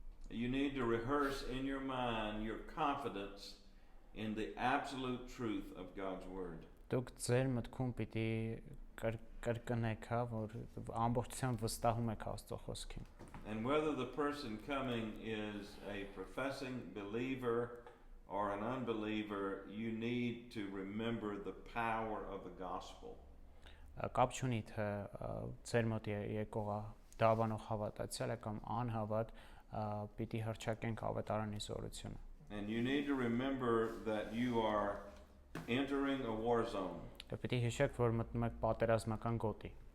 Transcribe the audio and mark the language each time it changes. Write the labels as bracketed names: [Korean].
[English] you need to rehearse in your mind your confidence in the absolute truth of God's word. [Armenian] Դուք ձեր մտքում պիտի կրկնեք, հա, որ ամբողջությամբ վստահում եք Աստծո խոսքին։ [English] And whether the person coming is a professing believer or an unbeliever, you need to remember the power of the gospel. [Armenian] Կապ չունի թե ձեր մոտ եկողը դավանող հավատացյալ է կամ անհավատ, պիտի հռչակենք ավետարանի զորությունը։ [English] And you need to remember that you are entering a war zone. [Armenian] Պիտի հիշեք, որ մտնում եք պատերազմական գոտի։